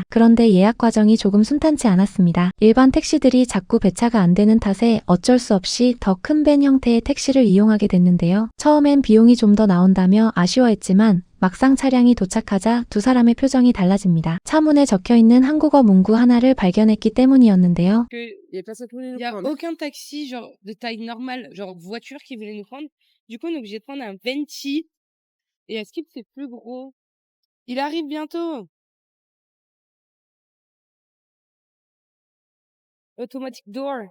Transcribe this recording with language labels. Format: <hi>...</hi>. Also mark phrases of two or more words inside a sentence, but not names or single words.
<ko>그런데 예약 과정이 조금 순탄치 않았습니다. 일반 택시들이 자꾸 배차가 안 되는 탓에 어쩔 수 없이 더 큰 밴 형태의 택시를 이용하게 됐는데요. 처음엔 비용이 좀 더 나온다며 아쉬워했지만 막상 차량이 도착하자 두 사람의 표정이 달라집니다. 차문에 적혀있는 한국어 문구 하나를 발견했기 때문이었는데요.</ko> <fr>Il y a aucun taxi genre de taille normale, genre voiture qui voulait nous prendre. Du coup, on est obligé de prendre un Venti. Et à Skip, c'est plus gros. Il arrive bientôt.</fr> <en>Automatic door.</en>